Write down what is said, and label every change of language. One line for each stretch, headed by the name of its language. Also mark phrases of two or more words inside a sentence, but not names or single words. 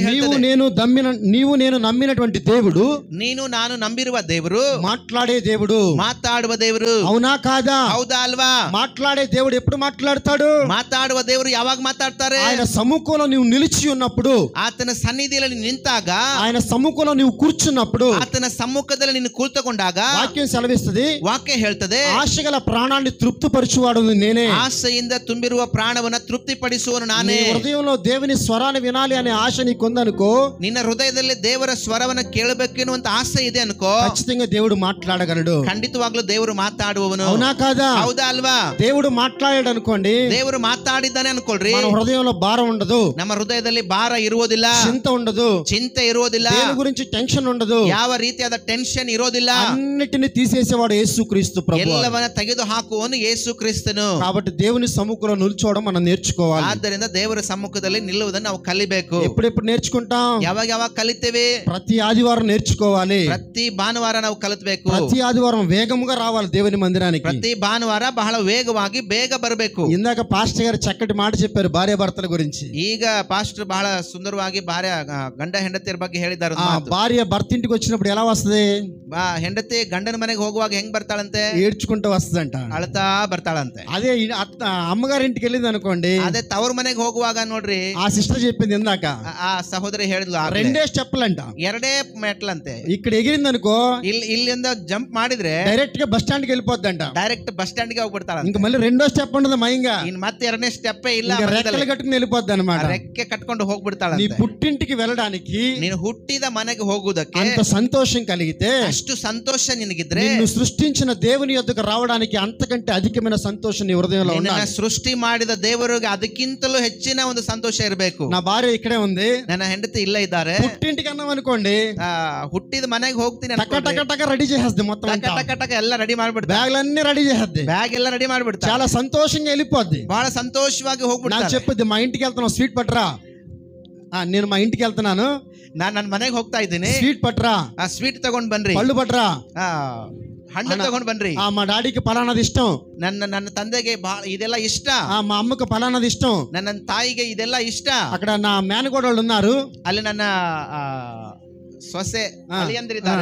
Telugu: నీవు
Kannada: ಹೇಳ್ತದೆ.
Telugu: నేను నమ్మినటువంటి దేవుడు,
Kannada: ನೀನು ನಾನು ನಂಬಿರುವ ದೇವರು
Telugu: మాట్లాడే దేవుడు,
Kannada: ಮಾತಾಡುವ ದೇವರು.
Telugu: అవునా కాదా?
Kannada: ಹೌದಾ ಅಲ್ವಾ?
Telugu: మాట్లాడే దేవుడు ఎప్పుడు మాట్లాడతాడు?
Kannada: ಮಾತಾಡುವ ದೇವರು ಯಾವಾಗ ಮಾತಾಡ್ತಾರೆ?
Telugu: ఆయన సముఖంలో నీవు నిలిచి ఉన్నప్పుడు,
Kannada: ಆತನ ಸನ್ನಿಧಿಯಲ್ಲಿ ನಿಂತಾಗ,
Telugu: ఆయన సముఖంలో నీవు కూర్చున్నప్పుడు,
Kannada: ಆತನ ಸಮ್ಮುಖದಲ್ಲಿ ನೀನು ಕುಳಿತುಕೊಂಡಾಗ
Telugu: వాక్యం సెలవిస్తుంది,
Kannada: ವಾಕ್ಯ ಹೇಳ್ತದೆ,
Telugu: ఆశగల ప్రాణాన్ని తృప్తిపరచువాడు నేనే.
Kannada: ಆಸೆಯಿಂದ ತುಂಬಿರುವ ಪ್ರಾಣವನ್ನ ತೃಪ್ತಿಪಡಿಸುವನು
Telugu: నీ
Kannada: ನಾನೇ.
Telugu: హృదయంలో దేవుని స్వరాన్ని వినాలి అనే ఆశ నీకుందనుకో,
Kannada: ನಿನ್ನ ಹೃದಯದಲ್ಲಿ ದೇವರ ಸ್ವರವನ್ನ ಕೇಳಬೇಕು ಎನ್ನುವಂತ ಆಸೆ ಇದೆ ಅನ್ಕೋ,
Telugu: ఖచ్చితంగా దేవుడు మాట్లాడగలడు.
Kannada: ಖಂಡಿತವಾಗ್ಲೂ ದೇವರು ಮಾತಾಡುವವನು.
Telugu: అవునా కాదా?
Kannada: ಹೌದಾ ಅಲ್ವಾ?
Telugu: దేవుడు మాట్లాడాడు అనుకోండి,
Kannada: ದೇವರು ಮಾತಾಡಿದ್ದಾನೆ ಅನ್ಕೊಳ್ರಿ,
Telugu: మన హృదయంలో భారం ఉండదు,
Kannada: ನಮ್ಮ ಹೃದಯದಲ್ಲಿ ಭಾರ ಇರುವುದಿಲ್ಲ,
Telugu: చింత ఉండదు,
Kannada: ಚಿಂತೆ ಇರುವುದಿಲ್ಲ,
Telugu: దేని గురించి టెన్షన్ ఉండదు,
Kannada: ಯಾವ ರೀತಿಯಾದ ಟೆನ್ಷನ್ ಇರೋದಿಲ್ಲ.
Telugu: అన్నిటిని తీసేసేవాడు యేసుక్రీస్తు ప్రభువు.
Kannada: ಎಲ್ಲವನ್ನ ತೆಗೆದು ಹಾಕುವನು ಯೇಸು ಕ್ರಿಸ್ತನು.
Telugu: కాబట్టి దేవుని సముఖంలో నిల్చోవడం మనం నేర్చుకోవాలి.
Kannada: ಆದ್ದರಿಂದ ದೇವರ ಸಮ್ಮುಖದಲ್ಲಿ ನಿಲ್ಲುವುದನ್ನು ನಾವು ಕಲಿಬೇಕು.
Telugu: ఎప్పుడెప్పుడు నేర్చుకుంటాం?
Kannada: ಯಾವಾಗ ಯಾವಾಗ ಕಲಿತೇವೆ?
Telugu: ప్రతి ఆదివారం నేర్చుకోవాలి.
Kannada: ಪ್ರತಿ ಭಾನುವಾರ ನಾವು ಕಲಿತಬೇಕು.
Telugu: ప్రతి ఆదివారం వేగముగా రావాలి దేవుని మందిరానికి.
Kannada: ಪ್ರತಿ ಭಾನುವಾರ ಬಹಳ ವೇಗವಾಗಿ ಬೇಗ ಬರಬೇಕು.
Telugu: ఇందాక పాస్టర్ గారు చక్కటి మాట చెప్పారు భార్య భర్తల గురించి.
Kannada: ಈಗ ಪಾಸ್ಟರ್ ಬಹಳ ಸುಂದರವಾಗಿ ಗಂಡ ಹೆಂಡತಿಯರ ಬಗ್ಗೆ ಹೇಳಿದ್ದಾರೆ.
Telugu: భార్య భర్త ఇంటికి వచ్చినప్పుడు ఎలా వస్తుంది?
Kannada: ಹೆಂಡತಿ ಗಂಡನ ಮನೆಗೆ ಹೋಗುವಾಗ ಹೆಂಗ್ ಬರ್ತಾಳಂತೆ?
Telugu: ఏడ్చుకుంటూ వస్తుందంట,
Kannada: ಅಳ್ತಾ ಬರ್ತಾಳಂತೆ.
Telugu: అదే అమ్మగారి ఇంటికి వెళ్ళింది అనుకోండి,
Kannada: ಅದೇ ತವ್ರ ಮನೆಗೆ ಹೋಗುವಾಗ ನೋಡ್ರಿ,
Telugu: ఆ సిస్టర్ చెప్పింది ఇందాక,
Kannada: ಆ ಸಹೋದರಿ ಹೇಳಿದ್ಲು,
Telugu: రెండే స్టెప్లంట,
Kannada: ಎರಡೇ ಮೆಟ್ಲಂತೆ.
Telugu: ఇక్కడ ఎగిరింది అనుకో,
Kannada: ಇಲ್ಲಿಂದ ಜಂಪ್ ಮಾಡಿದ್ರೆ
Telugu: డైరెక్ట్ గా
English: bus stand
Telugu: కి వెళ్ళిపోద్దంట.
English: direct bus stand
Kannada: ಗೆ ಹೋಗ್ಬಿಡ್ತಾಳ.
Telugu: ఇంకా మళ్ళీ రెండో స్టెప్ ఉండదు మయంగా,
Kannada: ಇನ್ ಮತ್ತೆ ಎರಡನೇ ಸ್ಟೆಪ್ ಇಲ್ಲ,
Telugu: రెక్కలు కట్టుకుని వెళ్ళిపోద్ది అనమాట.
Kannada: ರೆಕ್ಕೆ ಕಟ್ಕೊಂಡು ಹೋಗ್ಬಿಡ್ತಾಳ.
Telugu: నీ పుట్టింటికి వెళ్ళడానికి,
Kannada: ನೀನು ಹುಟ್ಟಿದ ಮನೆಗೆ ಹೋಗುವುದಕ್ಕೆ
Telugu: అంత సంతోషం కలిగితే,
Kannada: ಅಷ್ಟು ಸಂತೋಷ ನಿನಗಿದ್ರೆ,
Telugu: నిన్ను సృష్టించిన దేవుని యొద్దకు రావడానికి అంతకంటే అధికమైన సంతోషం నీ హృదయంలో ఉండాలి.
Kannada: ಸೃಷ್ಟಿ ಮಾಡಿದ ದೇವರಿಗೆ ಅದಕ್ಕಿಂತಲೂ ಹೆಚ್ಚಿನ ಒಂದು ಸಂತೋಷ ಇರಬೇಕು.
Telugu: నా భార్య ఇక్కడే ఉంది,
Kannada: ನನ್ನ ಹೆಂಡತಿ ಇಲ್ಲ ಇದ್ದಾರೆ,
Telugu: పుట్టింటికి అన్నాం అనుకోండి,
Kannada: ಹುಟ್ಟಿದ ಮನೆಗೆ ಹೋಗ್ತೀನಿ,
Telugu: టక రెడీ చేసేద్ది, మొత్తం
Kannada: ಟಕ ಎಲ್ಲ ರೆಡಿ ಮಾಡ್ಬಿಡ್ತಾರೆ,
Telugu: బ్యాగ్లన్నీ రెడీ చేసేద్ది,
Kannada: ಬ್ಯಾಗ್ ಎಲ್ಲ ರೆಡಿ ಮಾಡ್ಬಿಡ್ತಾರೆ,
Telugu: చాలా సంతోషంగా వెళ్ళిపోద్ది,
Kannada: ಬಹಳ ಸಂತೋಷವಾಗಿ ಹೋಗ್ಬಿಡ್ತಾರೆ.
Telugu: నాకు చెప్పుద్ది, మా ఇంటికి వెళ్తున్నావు స్వీట్ పట్రా. నేను మా ఇంటికి వెళ్తున్నాను,
Kannada: ನಾನು ನನ್ನ ಮನೆಗೆ ಹೋಗ್ತಾ ಇದ್ದೀನಿ,
Telugu: స్వీట్ పట్రా,
Kannada: ಆ ಸ್ವೀಟ್ ತಗೊಂಡ್ ಬನ್ರಿ,
Telugu: పళ్ళు పట్రా,
Kannada: ಹಣ್ಣು ತಗೊಂಡ್ ಬನ್ರಿ,
Telugu: మా డాడీకి పలానాది ఇష్టం,
Kannada: ನನ್ನ ತಂದೆಗೆ ಇದೆಲ್ಲ ಇಷ್ಟ,
Telugu: మా అమ్మకు పలానాది ఇష్టం,
Kannada: ನನ್ನ ತಾಯಿಗೆ ಇದೆಲ್ಲ ಇಷ್ಟ.
Telugu: అక్కడ నా మేనగోడళ్ళు ఉన్నారు,
Kannada: ಅಲ್ಲಿ ನನ್ನ ಸೊಸೆ ಅಳಿಯಂದಿರಿದ್ದಾರೆ,